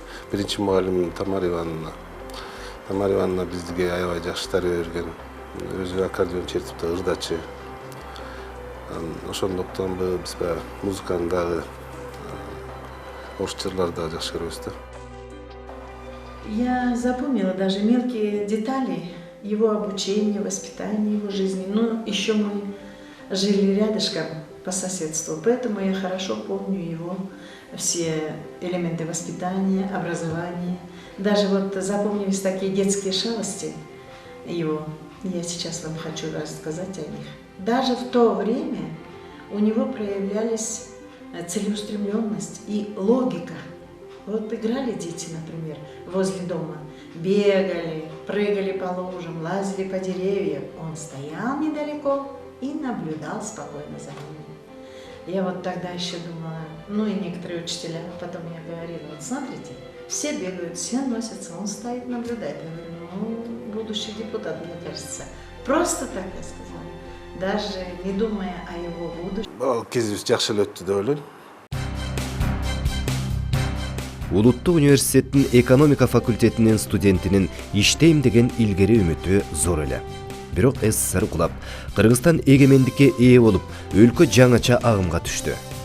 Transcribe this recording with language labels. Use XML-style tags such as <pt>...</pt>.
<ky>Биринчи мугалим Тамара Ивановна. Тамара Ивановна бизге аябай жакшы тарбия берген. Өзү аккордеон чертип да ырдачы. Ошондуктан биз баягы музыканы дагы орус жырларды дагы жакшы көрөбүз да.</ky> <ru>Я запомнила даже мелкие детали его обучения, воспитания, его жизни. Ну, еще мы жили рядышком по соседству, поэтому я хорошо помню его все элементы воспитания, образования. Даже вот запомнились такие детские шалости его. Я сейчас вам хочу рассказать о них. Даже в то время у него проявлялись целеустремленность и логика. Вот играли дети, например, возле дома, бегали, прыгали по лужам, лазили по деревьям. Он стоял недалеко и наблюдал спокойно за ними. Я вот тогда еще думала, ну и некоторые учителя, потом я говорила, вот смотрите, все бегают, все носятся, он стоит, наблюдает. Я говорю, ну, будущий депутат, мне кажется. Просто так я сказала, даже не думая о его будущем.</ru> <ky>Ал кезибиз жакшы эле өттү деп ойлойм. Улуттук университеттин экономика факультетинин студентинин иштейм деген илгери үмүтү зор эле. Бирок СССР кулап, Кыргызстан эгемендикке ээ болуп, өлкө жаңача агымга түштү.</ky>